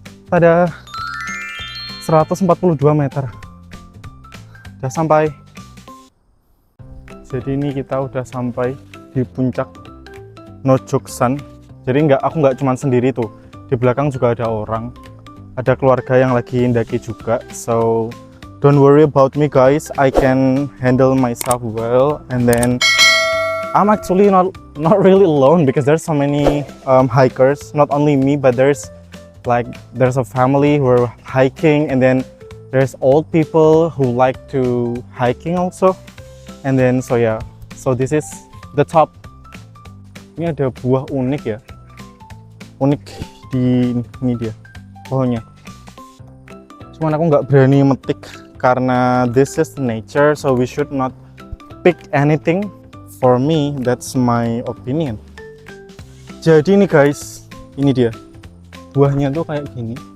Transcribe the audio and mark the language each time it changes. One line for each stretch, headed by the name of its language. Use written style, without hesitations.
Indonesian: Ada 142 meter. Udah sampai. Jadi ini kita udah sampai di puncak Nojoksan. Jadi aku nggak cuma sendiri tuh. Di belakang juga ada orang. Ada keluarga yang lagi ndaki juga.
English: So don't worry about me guys. I can handle myself well. And then I'm actually not really alone because there's so many hikers. Not only me, but there's a family who are hiking, and then there's old people who like to hiking also. And then so this is the top.
Indonesian: Ini ada buah unik ya, unik di ini dia pohonnya. Cuman aku nggak berani metik karena
English: this is nature, so we should not pick anything. For me, that's my opinion.
Indonesian: Jadi ini guys, ini dia buahnya tuh kayak gini.